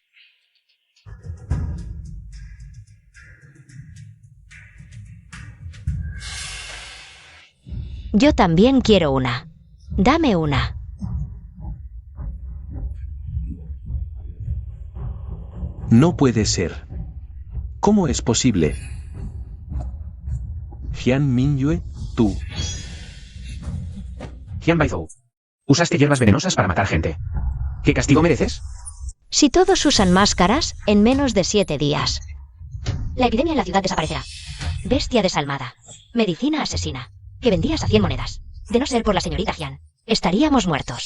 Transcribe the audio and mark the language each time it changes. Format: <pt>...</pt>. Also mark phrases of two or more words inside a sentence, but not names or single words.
<es>Yo también quiero una. Dame una. No puede ser. ¿Cómo es posible? Jian Mingyue, tú. Jian Baizhou. Usaste hierbas venenosas para matar gente. ¿Qué castigo mereces? Si todos usan máscaras, en menos de 7 días. La epidemia en la ciudad desaparecerá. Bestia desalmada. Medicina asesina. Que vendías a 100 monedas. De no ser por la señorita Jian, estaríamos muertos.</es>